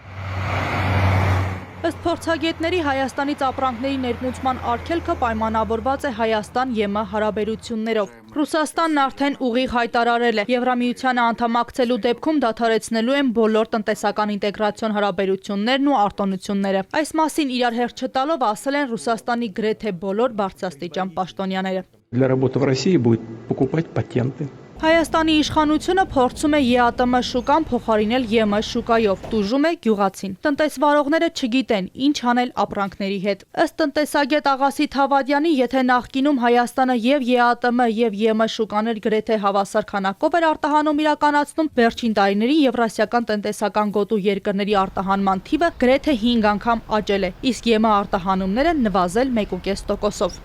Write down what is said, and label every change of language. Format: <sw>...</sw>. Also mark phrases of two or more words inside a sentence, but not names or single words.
<hy>Ըստ փորձագետների Հայաստանից ապրանքների ներմուծման արգելքը պայմանավորված է Հայաստան-ԵՄ հարաբերություններով։ Ռուսաստանն արդեն ուղիղ հայտարարել է, Եվրամիությանը անդամակցելու դեպքում դադարեցնելու են բոլոր տնտեսական ինտեգրացիոն հարաբերություններն ու արտոնությունները։ Այս մասին իրար հերթ չտալով ասել են Ռուսաստանի գրեթե բոլոր բարձրաստիճան պաշտոնյաները։</hy> <ru>Для работы в России будет покупать патенты.</ru> <hy>Հայաստանի իշխանությունը փորձում է ԵԱՏՄ շուկան փոխարինել ԵՄ շուկայով, տուժում է գյուղացին։ Տնտեսվարողները չգիտեն, ինչ անել ապրանքների հետ։ Ըստ տնտեսագետ Աղասիթ Հավադյանի, եթե նախկինում Հայաստանը և ԵԱՏՄ և ԵՄ շուկաներ գրեթե հավասար քանակով էր արտահանում իրականացնում, վերջին տարիներին եվրասիական տնտեսական գոտու երկրների արտահանման թիվը գրեթե 5 անգամ աճել է, իսկ ԵՄ արտահանումները նվազել 1,5%-ով։</hy>